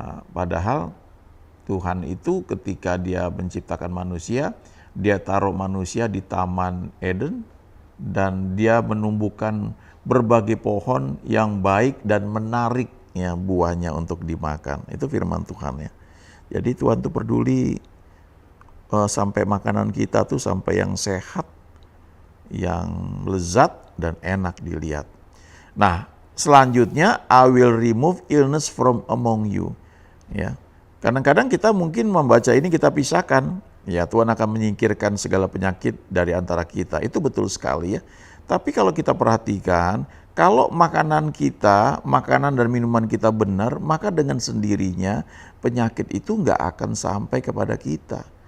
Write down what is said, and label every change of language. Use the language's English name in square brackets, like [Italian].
[Indonesian] Padahal Tuhan itu ketika dia menciptakan manusia, dia taruh manusia di Taman Eden dan dia menumbuhkan berbagai pohon yang baik dan menarik ya buahnya untuk dimakan. Itu firman Tuhan ya. Jadi Tuhan tuh peduli sampai makanan kita tuh sampai yang sehat, yang lezat dan enak dilihat. Nah, selanjutnya [English] I will remove illness from among you. [Indonesian] Ya. Kadang-kadang kita mungkin membaca ini kita pisahkan, ya Tuhan akan menyingkirkan segala penyakit dari antara kita. Itu betul sekali ya. Tapi kalau kita perhatikan, kalau makanan kita, makanan dan minuman kita benar, maka dengan sendirinya penyakit itu nggak akan sampai kepada kita.